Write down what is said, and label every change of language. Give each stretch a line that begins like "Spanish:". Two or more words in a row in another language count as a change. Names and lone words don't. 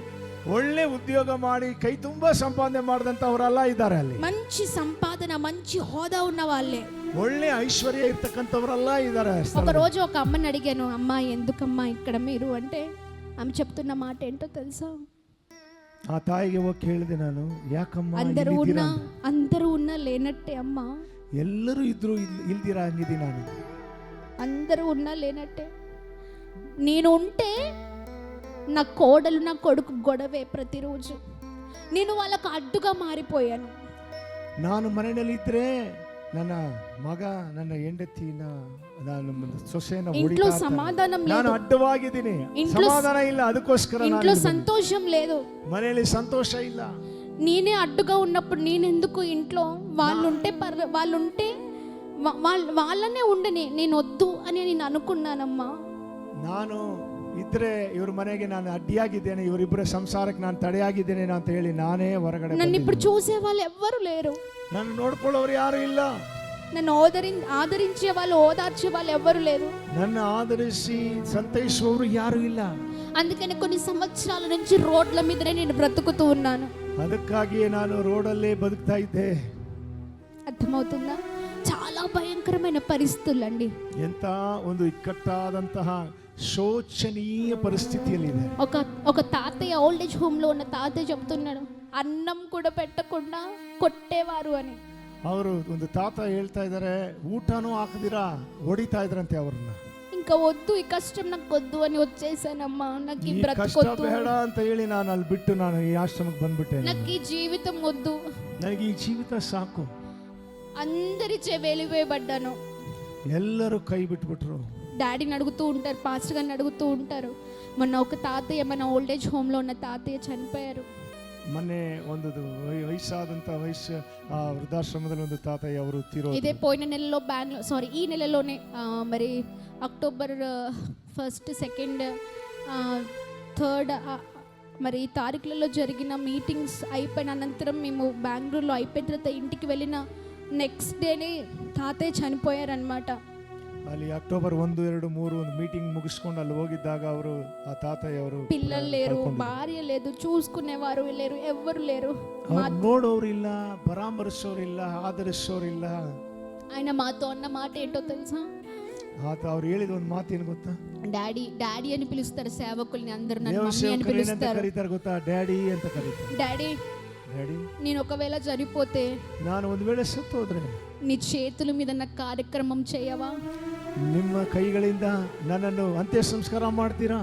Kannada: ಒಳ್ಳೆ ಉದ್ಯೋಗ ಮಾಡಿ ಕೈ ತುಂಬಾ ಸಂಪಾದನೆ ಮಾಡಿದಂತವರೆಲ್ಲ ಇದ್ದಾರೆ. ಅಲ್ಲಿ
Telugu: మంచి సంపాదన మంచి హోదా ఉన్న వాళ్ళే,
Kannada: ಒಳ್ಳೆ ಐಶ್ವರ್ಯ ಇರ್ತಕ್ಕಂಥವರೆಲ್ಲ ಇದ್ದಾರೆ.
Telugu: ఒక రోజు ఒక అమ్మని అడిగాను, అమ్మా ఎందుకమ్మా ఇక్కడ మీరు అంటే ఆమె చెప్తున్న మాట ఏంటో తెలుసా?
Kannada: ಆ ತಾಯಿಗೆ ಹೋಗಿ ಕೇಳಿದೆ ನಾನು, ಯಾಕಮ್ಮ
Telugu: అందరూ ఉన్నా లేనట్టే అమ్మా,
Kannada: ಎಲ್ಲರೂ ಇದ್ರು ಇಲ್ದಿರಾ ಹಂಗಿದಿ ನಾನು,
Telugu: అందరూ ఉన్నా లేనట్టే. నేను ఉంటే నా కోడలు నా కొడుకు గొడవే ప్రతిరోజు, నేను వాళ్ళకు అడ్డుగా మారిపోయాను.
Kannada: ನಾನು ಮನೆಯಲ್ಲಿ ಇದ್ರೆ ನನ್ನ ಮಗ ನನ್ನ ಹೆಂಡತಿ ನಾನು ಸೊಸೆನ
Telugu: ఇంట్లో సమాధానం లేదు,
Kannada: ನಾನು ಅಡ್ಡವಾಗಿದ್ದೀನಿ, ಸಮಾಧಾನ ಇಲ್ಲ, ಅದಕ್ಕೋಸ್ಕರ
Telugu: ఇంట్లో సంతోషం లేదు,
Kannada: ಮನೆಯಲ್ಲಿ ಸಂತೋಷ ಇಲ್ಲ.
Telugu: నేనే అడ్డుగా ఉన్నప్పుడు నేనెందుకు ఇంట్లో వాళ్ళుంటే వాళ్ళనే ఉండని, నేను వద్దు అని నేను అనుకున్నానమ్మా.
Kannada: ನಾನು ಇದ್ರೆ ಇವ್ರ ಮನೆಗೆ ನಾನು ಅಡ್ಡಿಯಾಗಿದ್ದೇನೆ, ಇವರಿಬ್ಬರ ಸಂಸಾರಕ್ಕೆ ನಾನು ತಡೆಯಾಗಿದ್ದೇನೆ ಅಂತ ಹೇಳಿ ನಾನೇ ಹೊರಗಡೆ.
Telugu: నన్ను ఇప్పుడు చూసే వాళ్ళు ఎవ్వరు లేరు,
Kannada: ನನ್ನ ನೋಡ್ಕೊಳ್ಳೋರು ಯಾರು ಇಲ್ಲ,
Telugu: నన్ను ఆదరించే వాళ్ళు ఓదార్చే వాళ్ళు ఎవ్వరు లేరు,
Kannada: ನನ್ನ ಆದರಿಸಿ ಸಂತೈಸುವವರು ಯಾರು ಇಲ್ಲ.
Telugu: అందుకని కొన్ని సంవత్సరాల నుంచి రోడ్ల మీదనే నేను బ్రతుకుతూ ఉన్నాను.
Kannada: ಅದಕ್ಕಾಗಿಯೇ ನಾನು ರೋಡಲ್ಲೇ ಬದುಕ್ತಾ ಇದ್ದೆ.
Telugu: అర్థమవుతుందా? చాలా భయంకరమైన పరిస్థితులండి.
Kannada: ಎಂತ ಒಂದು ಇಕ್ಕಟ್ಟಾದಂತಹ ಶೋಚನೀಯ ಪರಿಸ್ಥಿತಿಯಲ್ಲಿದೆ.
Telugu: ఒక తాతయ్య
English: old age home
Telugu: లో ఉన్న తాతయ్య చెప్తున్నాడు, అన్నం కూడా పెట్టకుండా కొట్టేవారు అని.
Kannada: ಅವರು ಒಂದು ತಾತ ಹೇಳ್ತಾ ಇದ್ದಾರೆ, ಊಟನೂ ಹಾಕದಿರಾ ಹೊಡಿತಾ ಇದ್ರಂತೆ ಅವ್ರನ್ನ.
Telugu: ఇంకా వద్దు, ఈ కష్టం నాకు వద్దు అని వచ్చేసానమ్మా, నాకు ఈ
Kannada: ಕಷ್ಟ
Telugu: బ్రతుకొద్దు,
Kannada: ಬೇಡ ಅಂತ ಹೇಳಿ ನಾನು ಅಲ್ಲಿ ಬಿಟ್ಟು ನಾನು ಈ ಆಶ್ರಮಕ್ಕೆ ಬಂದ್ಬಿಟ್ಟೆ.
Telugu: నాకు ఈ జీవితం వద్దు,
Kannada: ನನಗೆ ಈ ಜೀವಿತ ಸಾಕು.
Telugu: అందరి వెలివేయబడ్డాను.
Kannada: ಎಲ್ಲರೂ ಕೈ ಬಿಟ್ಬಿಟ್ರು.
Telugu: డాడీని అడుగుతూ ఉంటారు, పాస్టర్ గారిని అడుగుతూ ఉంటారు. మొన్న ఒక తాతయ్య మన
English: old age home
Telugu: లో ఉన్న తాతయ్య చనిపోయారు.
Kannada: ಮೊನ್ನೆ ಒಂದು ವಯಸ್ಸಾದಂತ ವೃದ್ಧಾಶ್ರಮದಲ್ಲಿ ಒಂದು ತಾತಯ್ಯ ಅವರು
Telugu: ఇదే పోయిన నెలలో ఈ నెలలోనే మరి అక్టోబర్ 1, 2, 3 మరి ఈ తారీఖులలో జరిగిన మీటింగ్స్ అయిపోయిన అనంతరం మేము బెంగళూరులో అయిపోయిన తర్వాత ఇంటికి వెళ్ళిన
English: next dayne
Telugu: తాతయ్య చనిపోయారనమాట.
Kannada: ಅಲ್ಲಿ ಅಕ್ಟೋಬರ್ 1, 2, 3 ಒಂದು ಮೀಟಿಂಗ್ ಮುಗಿಸ್ಕೊಂಡು ಅಲ್ಲಿ ಹೋಗಿದ್ದಾಗ ಅವರು ಆ ತಾತಯ್ಯವರು,
Telugu: పిల్లలు లేరు, భార్య లేదు, చూసుకునేవారు లేరు, ఎవ్వరు లేరు,
Kannada: ನೋಡೋರಿಲ್ಲ, ಪರಾಮರಿಸೋರಿಲ್ಲ, ಆದರಿಸೋರಿಲ್ಲ.
Telugu: ఆయన మాతో అన్న మాట ఏంటో తెలుసా?
Kannada: ಅವ್ರು ಹೇಳಿದ ಒಂದು ಮಾತೇನು ಗೊತ್ತಾ?
Telugu: డాడీ అని పిలుస్తారు సేవకుల్ని, అందరూ నన్ను మమ్మీ అని పిలుస్తారు.
Kannada: ಕರೀತಾರೆ ಗೊತ್ತಾ? ಡ್ಯಾಡಿ ಅಂತ ಕರೀತಾರೆ.
Telugu: డాడీ, నేను ఒకవేళ చనిపోతే,
Kannada: ನಾನು ಒಂದು ವೇಳೆ ಸತ್ತು ಹೋದ್ರೆ
Telugu: నీ చేతుల మీద నా కార్యక్రమం చేయవా?
Kannada: ನಿಮ್ಮ ಕೈಗಳಿಂದ ನನ್ನನ್ನು ಅಂತ್ಯ ಸಂಸ್ಕಾರ ಮಾಡ್ತೀರಾ?